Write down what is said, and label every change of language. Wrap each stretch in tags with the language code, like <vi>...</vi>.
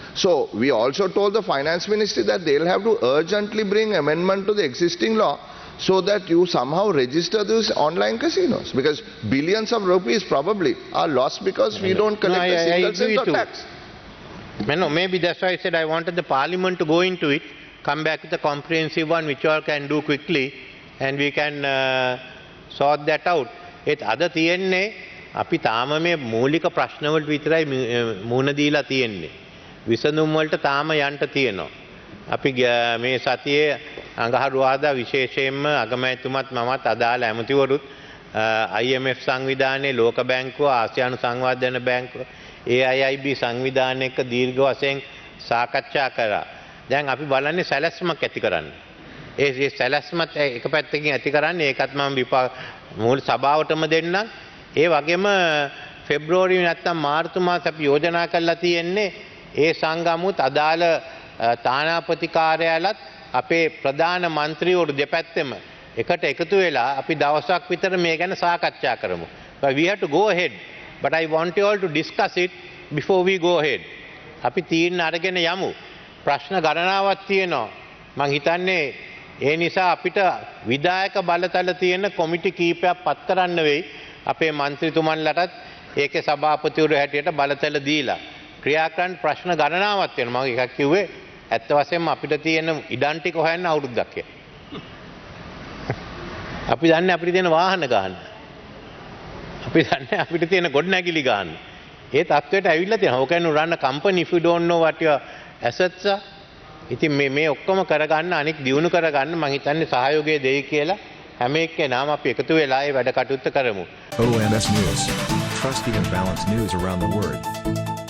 <en>So we also told the finance ministry that they'll have to urgently bring amendment to the existing law so that you somehow register these online casinos. Because billions of rupees probably are lost because we don't collect a single cent of tax. No, maybe that's why I said I wanted the parliament to go into it, come back with a comprehensive one which all can do quickly and we can sort that out. It other</en> <si>තියන්නේ අපි තාම මේ මූලික ප්‍රශ්න වලට විතරයි මුහුණ දීලා තියෙන්නේ. විසඳුම් වලට තාම යන්න තියෙනවා. අපි මේ සතියේ අඟහරුවාදා විශේෂයෙන්ම අගමැතිතුමත් මමත් අදාළ ඇමතිවරුත් IMF සංවිධානයේ ලෝක බැංකුව ආසියානු සංවර්ධන බැංකුව AIIB සංවිධානය එක්ක දීර්ඝ වශයෙන් සාකච්ඡා කරා. දැන් අපි බලන්නේ සැලැස්මක් ඇති කරන්න. ඒ සැලැස්මත් එක පැත්තකින් ඇති කරන්නේ ඒකත් මම මූල සභාවටම දෙන්නම්. ඒ වගේම පෙබ්‍රුවරි නැත්නම් මාර්තු මාස අපි යෝජනා කරලා තියෙන්නේ ඒ සංගමුත් අදාළ තානාපති කාර්යාලත් අපේ ප්‍රධාන മന്ത്രിවරු දෙපැත්තෙම එකට එකතු වෙලා අපි දවසක් විතර මේ ගැන සාකච්ඡා කරමු.</si> <en>But we have to go ahead. But I want you all to discuss it before we go ahead.</en> <si>අපි තීරණ අරගෙන යමු. ප්‍රශ්න ගණනාවක් තියෙනවා. මං හිතන්නේ ඒ නිසා අපිට විධායක බලතල තියෙන කොමිටි කීපයක් පත් කරන්න වෙයි. අපේ මන්ත්‍රීතුමන්ලටත් ඒකේ සභාපතිවරු හැටියට බලතල දීලා ක්‍රියා කරන්න ප්‍රශ්න ගණනාවක් වෙනවා. මම එකක් කිව්වේ ඇත්ත වශයෙන්ම අපිට තියෙන ඉඩම් ටික හොයන්න අවුරුද්දක් කියලා. අපි දන්නේ අපිට තියෙන වාහන ගන්න. අපි දන්නේ අපිට තියෙන ගොඩනැගිලි ගන්න. ඒ තත්ත්වයට ඇවිල්ලා තියෙනවා.</si> <en>How can you run a company if you don't know what your assets are?</en> <si>ඉතින් මේ ඔක්කොම කරගන්න අනික් දියුණු කරගන්න මම හිතන්නේ සහයෝගය දෙයි කියලා හැම එක්කෙනාම අපි එකතු වෙලා ඒ වැඩ කටයුත්ත කරමු.</si> <en>OMS News. Trusted and balanced news around the world.</en>